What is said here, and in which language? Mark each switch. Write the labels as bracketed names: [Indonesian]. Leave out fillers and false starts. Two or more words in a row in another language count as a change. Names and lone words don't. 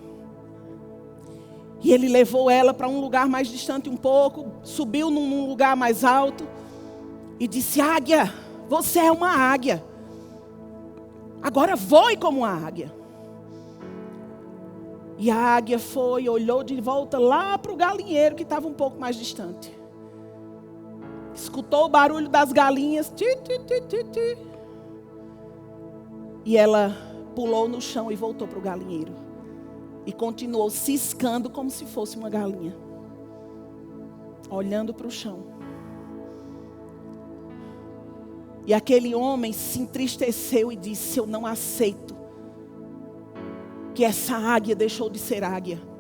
[Portuguese] E ele levou ela para um lugar mais distante um pouco, subiu num lugar mais alto e disse, águia, você é uma águia. Agora voe como uma águia. E a águia foi, olhou de volta lá para o galinheiro que estava um pouco mais distante. Escutou o barulho das galinhas. Ti, ti, ti, ti, ti. E ela pulou no chão e voltou para o galinheiro. E continuou ciscando como se fosse uma galinha. Olhando para o chão. E aquele homem se entristeceu e disse, eu não aceito que essa águia deixou de ser águia.